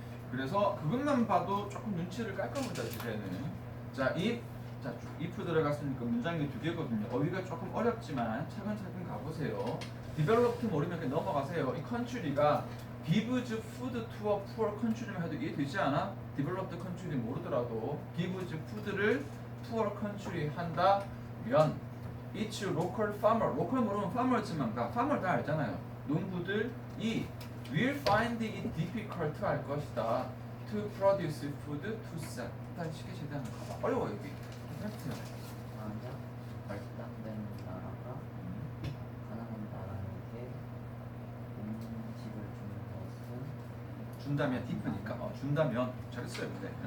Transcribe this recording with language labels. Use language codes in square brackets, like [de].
[ko] 그래서 그것만 봐도 조금 눈치를 깔 겁니다. 주제는. 자, if 들어갔으니까 문장이 두 개거든요. 어휘가 조금 어렵지만 차근차근 가보세요. developed 모르면 그냥 넘어가세요. [en] 이 country가 gives food to a poor country만 [ko] 해도 이해되지 않아? [en] developed country 모르더라도 gives food를 poor country 한다면 it's local farmer. [ko] local 모르면 farmers만 가. farmer 다 알잖아요. 농부들이 [en] will find it difficult [ko] 할 것이다. [en] to produce food to sell. [ko] 일단 쉽게 최대한 가봐. 어려워 여기. [en] 팩트야. [ko] 만약 발달된 나라가 가난한 나라에게 음식을 주는 것은 준다면 딥니까? 준다면 잘했어요 근데.